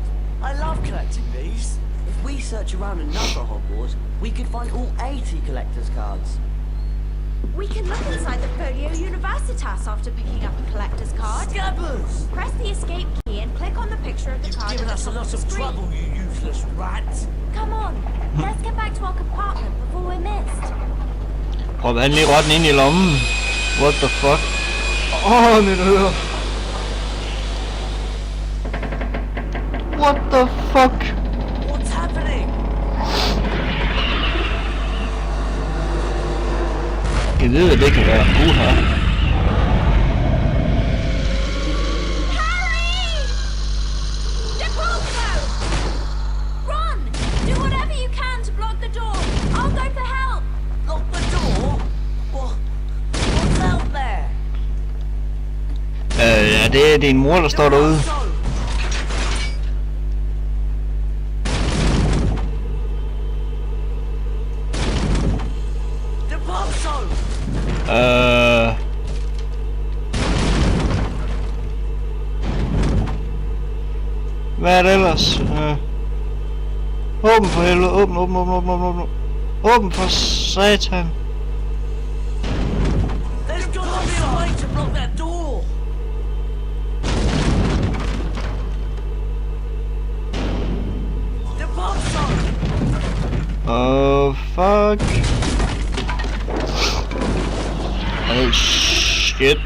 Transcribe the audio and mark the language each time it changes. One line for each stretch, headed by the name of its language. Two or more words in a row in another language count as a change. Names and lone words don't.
English: I love collecting these. If we search around another Hogwarts, we could find all 80 collector's cards. We can look inside the Folio Universitas after picking up a collector's card. Scabbers! Press the escape key and click on the picture of the You've card. given at us the a top lot of of the screen. trouble, you useless rat. Come on, let's get back to our compartment before we're missed.
Danish: Prøv han lige rotten ind i lommen.
English: What the fuck?
Danish: Mit øre.
English: What the fuck? What's happening?
Danish: Jeg ved, at det kan være. Uha.
English: Harry! Depulso! Ron, do whatever you can to block the door. I'll go for help. Lock the door? What's out there?
Danish: Ja, det er din mor, der står derude. Depulso! Hvad er det ellers? Åben for helvede. Åben. Åben for satan.
English: There's got to be a way to block that door. Depulso! Oh, fuck. Oh, shit,